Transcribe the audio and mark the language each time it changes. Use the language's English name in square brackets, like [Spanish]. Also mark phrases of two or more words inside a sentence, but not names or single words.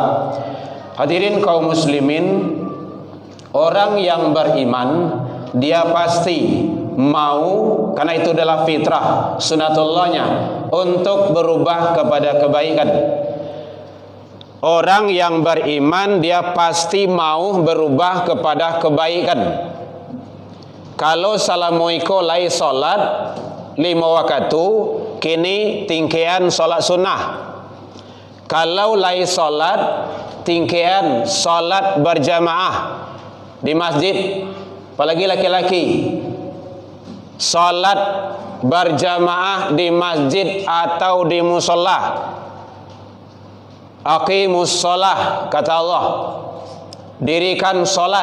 [Indonesian] Hadirin kaum muslimin, orang yang beriman dia pasti mau, karena itu adalah fitrah sunatullahnya, untuk berubah kepada kebaikan. Orang yang beriman dia pasti mau berubah kepada kebaikan. [Minangkabau] Kalau salamuiko lai solat 5 waktu, kini tingkean solat sunnah. Kalau lai solat, tingkean solat berjamaah di masjid, apalagi laki-laki, solat berjamaah di masjid atau di musola. [Arabic] أقيموا الصلاة, [Indonesian] kata Allah, dirikan solat.